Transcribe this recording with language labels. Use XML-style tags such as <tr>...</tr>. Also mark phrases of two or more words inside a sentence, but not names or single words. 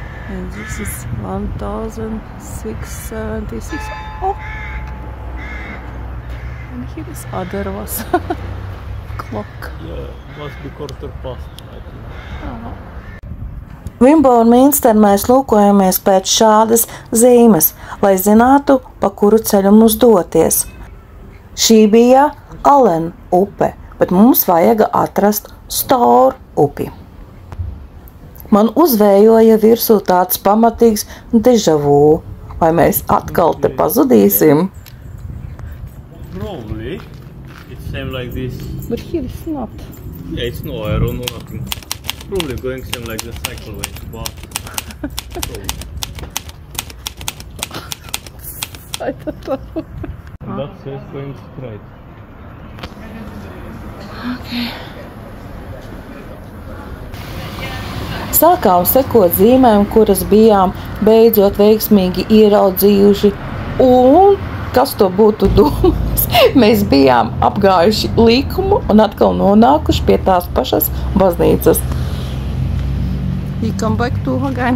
<en>And this is 1676. Oh! And here is other was clock. Yeah, must be quarter past, I think.</en> <lv>Wimborne Minster mēs lūkojamies pēc šādas zīmes, lai zinātu, pa kuru ceļu mums doties. Šī bija Allen upe, bet mums vajag atrast Stour upi. Man uzvējoja virsū tāds pamatīgs déjà vu. Vai mēs atkal te pazudīsim?</lv> <en>Probably. It's same like this. But here is not. Yeah, it's no arrow, no nothing. Probably going same like the cycleway, but probably. I don't know. That says going straight.</en> <lv>Sākām sekot zīmēm, kuras bijām beidzot veiksmīgi ieraudzījuši, un, kas to būtu domājis, mēs bijām apgājuši likumu un atkal nonākuši pie tās pašas baznīcas.</lv> <en>We come back to again.</en>